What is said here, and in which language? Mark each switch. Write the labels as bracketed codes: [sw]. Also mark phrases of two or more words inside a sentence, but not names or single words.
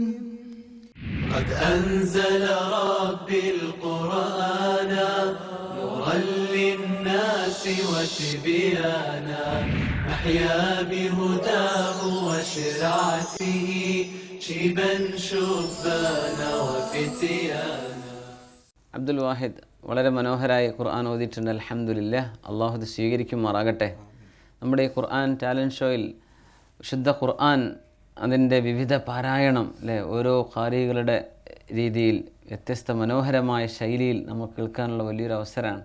[ar] قد أنزل ربي القرآن نورا للناس وتبيانا أحيا بهداه وشرعته شيبا شبانا وفتيانا. [ml] അബ്ദുൽ വാഹിദ് വളരെ മനോഹരമായി ഖുർആൻ ഓതിയിട്ടുണ്ട്. അൽഹംദുലില്ലാഹ്. അള്ളാഹു ഇത് സ്വീകരിക്കുമാറാകട്ടെ. നമ്മുടെ ഈ ഖുർആൻ [en] talent show [ml] വിശുദ്ധ ഖുർആൻ അതിൻ്റെ വിവിധ പാരായണം അല്ലേ, ഓരോ ഖാരികളുടെ രീതിയിൽ വ്യത്യസ്ത മനോഹരമായ ശൈലിയിൽ നമുക്ക് കേൾക്കാനുള്ള വലിയൊരു അവസരമാണ്.